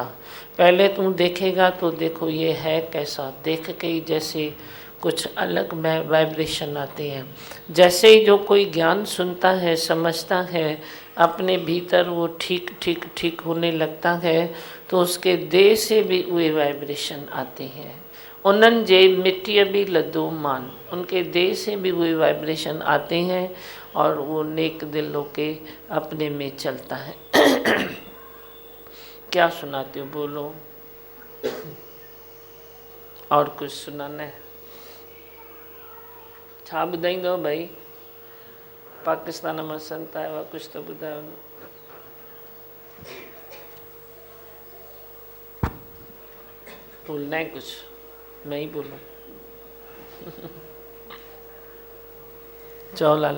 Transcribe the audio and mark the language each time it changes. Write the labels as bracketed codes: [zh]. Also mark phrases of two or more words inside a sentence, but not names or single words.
[hi] पहले तुम देखेगा तो देखो ये है कैसा, देख के ही जैसे कुछ अलग वाइब्रेशन आते हैं। जैसे ही जो कोई ज्ञान सुनता है, समझता है, अपने भीतर वो ठीक ठीक ठीक होने लगता है तो उसके देह से भी वे वाइब्रेशन आते हैं। [sd] उन्हनि जे मिट्टी भी लद्दो मान, [hi] उनके देह से भी वही वाइब्रेशन आते हैं और वो नेक दिल होके अपने में चलता है। क्या सुनाते हो बोलो, और कुछ सुनाना है? [sd] छा ॿुधाईंदो भाई, [hi] पाकिस्तान में संत आया हुआ [sd] कुछ तो ॿुधायो न। [hi] बोलना है कुछ, मैं ही बोलूं? चलो लाला।